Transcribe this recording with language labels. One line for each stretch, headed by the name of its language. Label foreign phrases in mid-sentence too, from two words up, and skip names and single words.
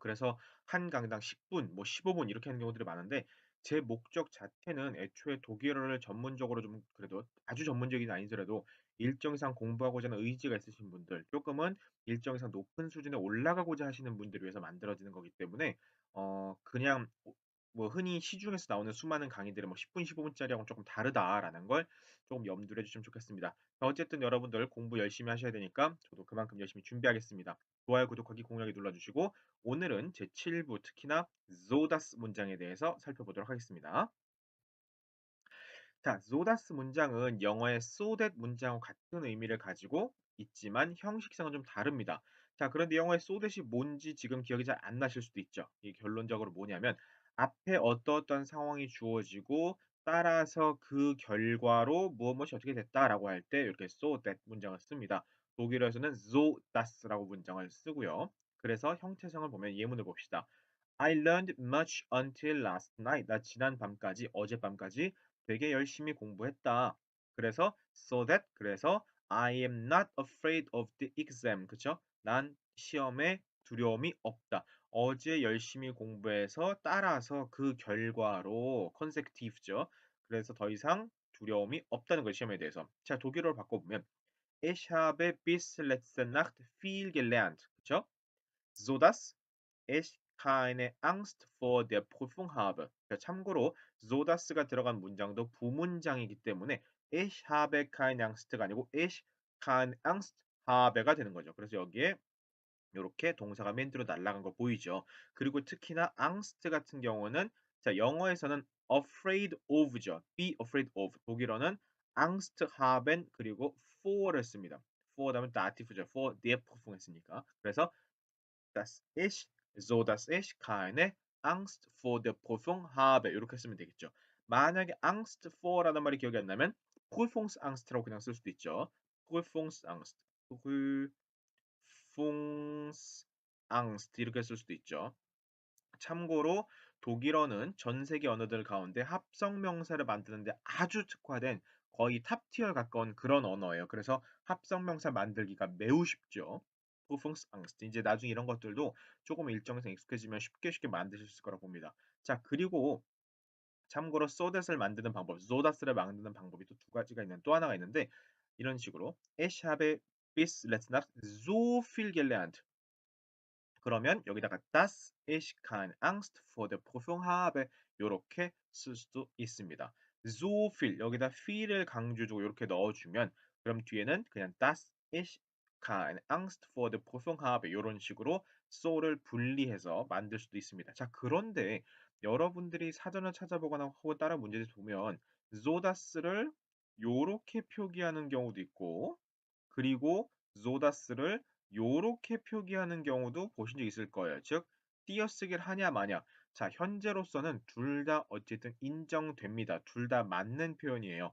Korean: 그래서 한 강당 10분 뭐 15분 이렇게 하는 경우들이 많은데 제 목적 자체는 애초에 독일어를 전문적으로 좀 그래도 아주 전문적이 아니더라도 일정 이상 공부하고자 하는 의지가 있으신 분들, 쪼끔은 일정 이상 높은 수준에 올라가고자 하시는 분들을 위해서 만들어지는 거기 때문에 그냥 뭐 흔히 시중에서 나오는 수많은 강의들이 뭐 10분, 15 분짜리하고는 쪼끔 다르다라는 걸 쪼금 염두를 해 주시면 좋겠습니다. 어쨌든 여러분들 공부 열심히 하셔야 되니까 저도 그만큼 열심히 준비하겠습니다. 좋아요, 구독하기, 공유하기 눌러주시고 오늘은 제7부 특히나 zodas 문장에 대해서 살펴보도록 하겠습니다. 자, zodas 문장은 영어의
English: so that
Korean: 문장과 같은 의미를 가지고 있지만 형식상은 좀 다릅니다. 자, 그런데 영어의
English: so that
Korean: 이 뭔지 지금 기억이 잘 안 나실 수도 있죠. 이게 결론적으로 뭐냐면 앞에 어떠어떤 상황이 주어지고 따라서 그 결과로 무엇무엇이 어떻게 됐다라고 할 때 이렇게
English: so that
Korean: 문장을 씁니다. 독일어에서는
German: so das
Korean: 라고 문장을 쓰고요. 그래서 형태상을 보면 예문을 봅시다.
English: I learned much until last night.
Korean: 나 지난 밤까지, 어젯밤까지 되게 열심히 공부했다. 그래서 그래서
English: I am not afraid of the exam.
Korean: 그쵸? 난 시험에 두려움이 없다. 어제 열심히 공부해서 따라서 그 결과로 consecutive죠. 그래서 더 이상 두려움이 없다는 거예요, 시험에 대해서. 자, 독일어로 바꿔보면
German: Ich habe bis letzte Nacht viel gelernt. 그쵸? sodass ich keine Angst vor der Prüfung habe.
Korean: 참고로 sodas가 들어간 문장도 부문장이기 때문에
German: ich habe keine Angst
Korean: 가 아니고
German: ich keine Angst habe
Korean: 가 되는 거죠. 그래서 여기에 요렇게 동사가 맨 뒤로 날아간 거 보이죠. 그리고 특히나 angst 같은 경우는 자, 영어에서는
English: afraid of
Korean: 죠.
English: be afraid of.
Korean: 독일어는
German: Angst haben
Korean: 그리고 for를 씁니다. for 다음에 dativ죠.
German: for der Prüfung 했으니까. 그래서 dass ich, so dass ich keine Angst vor der Prüfung habe.
Korean: 이렇게 쓰면 되겠죠. 만약에
German: Angst vor
Korean: 라는 말이 기억이 안 나면 Prüfungsangst라고 그냥 쓸 수도 있죠.
German: Prüfungsangst, Prüfungsangst
Korean: 이렇게 쓸 수도 있죠. 참고로 독일어는 전 세계 언어들 가운데 합성 명사를 만드는데 아주 특화된 거의 탑티어에 가까운 그런 언어예요. 그래서 합성 명사 만들기가 매우 쉽죠. Prüfungsangst. 이제 나중에 이런 것들도 조금 일정에서 익숙해지면 쉽게 만드실 수 있을 거라고 봅니다. 자, 그리고 참고로
English: so that
Korean: 을 만드는 방법,
English: so that
Korean: 을 만드는 방법이 또 두 가지가 있는 또 하나가 있는데 이런 식으로
German: Ich habe bis letzte Nacht so viel gelernt.
Korean: 그러면 여기다가
German: das ich keine Angst vor der Prüfung habe
Korean: 요렇게 쓸 수도 있습니다.
German: so viel
Korean: 여기다 feel을 강조 주고 요렇게 넣어주면 그럼 뒤에는 그냥
German: das ich keine Angst vor der Prüfung habe
Korean: 요런 식으로 so를 분리해서 만들 수도 있습니다. 자, 그런데 여러분들이 사전을 찾아보거나 혹은 다른 문제를 보면
German: so das
Korean: 를 요렇게 표기하는 경우도 있고 그리고 zodas를 요렇게 표기하는 경우도 보신 적 있을 거예요. 즉 띄어쓰기를 하냐 마냐. 자, 현재로서는 둘 다 어쨌든 인정됩니다. 둘 다 맞는 표현이에요.